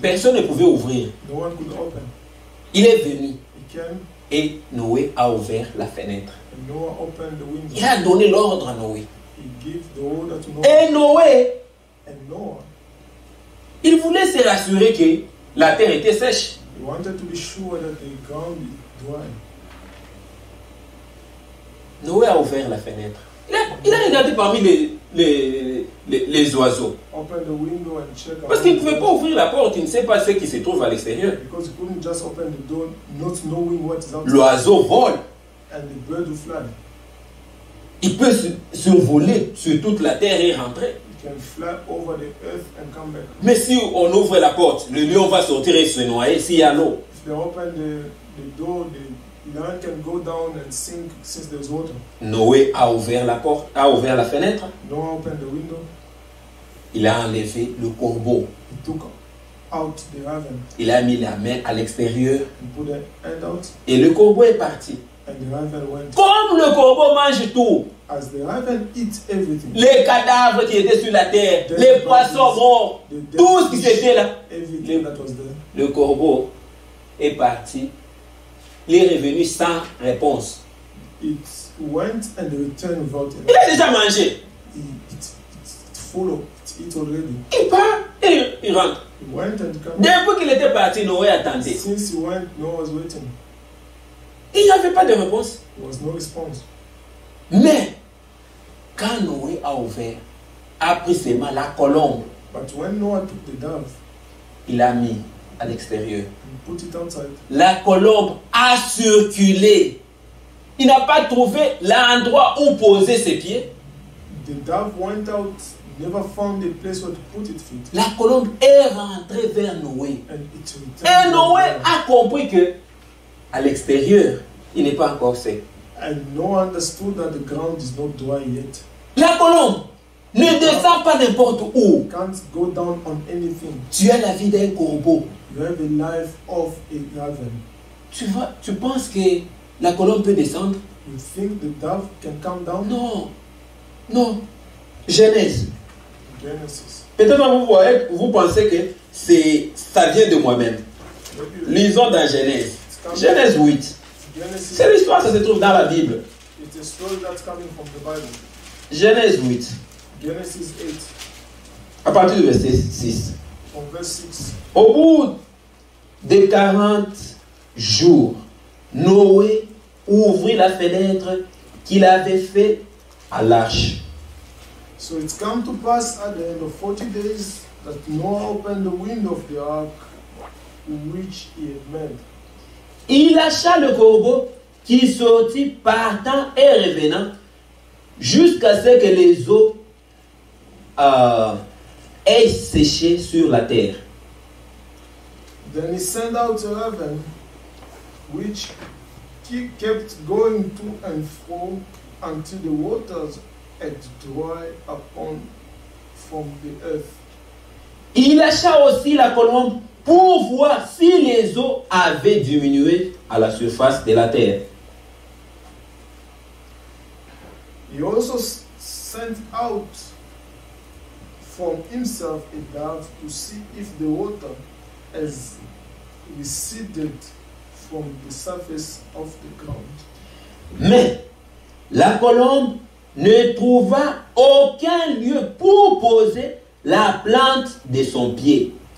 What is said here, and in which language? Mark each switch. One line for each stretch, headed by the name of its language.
French: Personne ne pouvait ouvrir.
English: No one could open.
French: Il est venu
English: He came
French: et Noé a ouvert la fenêtre.
English: and Noah opened the window.
French: Il a donné l'ordre à Noé.
English: He gave the order to Noah.
French: Et Noé,
English: And Noah,
French: il voulait se rassurer que la terre était sèche.
English: he wanted to be sure that the ground is dry.
French: Noé a ouvert la fenêtre. Il a regardé parmi les oiseaux.
English: Open the window and check out.
French: Parce qu'il ne pouvait pas ouvrir la porte, il ne sait pas ce qui se trouve à l'extérieur.
English: Because he couldn't just open the door, not knowing what is outside.
French: L'oiseau vole.
English: And the bird will fly.
French: Il peut survoler sur toute la terre et rentrer.
English: It can fly over the earth and come back.
French: Mais si on ouvre la porte, le lion va sortir et se noyer s'il y a l'eau.
English: If they open the door, the lion can go down and sink since there's water.
French: Noé a ouvert la porte, a ouvert la fenêtre.
English: Noah opened the window.
French: Il a enlevé le corbeau.
English: He took out the raven.
French: Il a mis la main à l'extérieur
English: He put the hand out,
French: et le corbeau est parti.
English: and the raven went.
French: Comme le corbeau mange tout,
English: As the raven eats everything,
French: les cadavres qui étaient sur la terre, les poissons morts,
English: the dead
French: tout ce qui
English: fish,
French: était là,
English: everything that was there,
French: le corbeau est parti. Il est revenu sans réponse.
English: it went and returned without
French: Il
English: it.
French: a déjà mangé.
English: It's full of it already.
French: Il part et il rentre.
English: He went and came.
French: Depuis qu'il était parti, Noé attendait.
English: Since he went, Noah was waiting.
French: Il n'y avait pas de réponse.
English: There was no response.
French: Mais, quand Noé a ouvert, a pris seulement la colombe,
English: But when Noah took the dove
French: il a mis à l'extérieur.
English: and put it outside,
French: La colombe a circulé. Il n'a pas trouvé l'endroit où poser ses pieds.
English: the dove went out, never found a place where to put its feet,
French: La colombe est rentrée vers Noé.
English: and it returned.
French: Et Noé
English: back.
French: a compris que à l'extérieur, il n'est pas encore sec.
English: And Noah understood that the ground is not dry yet.
French: La colombe ne descend pas n'importe où.
English: You can't go down on anything.
French: Tu as la vie d'un corbeau.
English: You have a life of a raven.
French: Tu penses que la colombe peut descendre?
English: You think the dove can come down?
French: Non. Non. Genèse.
English: Genesis.
French: Peut-être vous pensez que ça vient de moi-même.
English: Maybe
French: Lisons dans Genèse.
English: it's coming-
French: Genèse 8.
English: Genesis.
French: C'est l'histoire, ça se trouve dans la Bible.
English: It's a story that's coming from the Bible.
French: Genèse 8.
English: Genesis 8,
French: À partir du verset 6.
English: from verse 6.
French: Au bout de 40 jours, Noé ouvrit la fenêtre qu'il avait faite à l'arche.
English: So it's come to pass at the end of 40 days that Noah opened the window of the ark which he had made.
French: Il lâcha le corbeau qui sortit partant et revenant jusqu'à ce que les eaux aient séché sur la terre.
English: Then he sent out a raven which kept going to and fro until the waters had dried upon from the earth.
French: Il lâcha aussi la colombe pour voir si les eaux avaient diminué à la surface de la terre.
English: He also sent out from himself a dove to see if the water has receded from the surface of the ground.
French: Mais la colombe ne trouva aucun lieu pour poser la plante de son pied.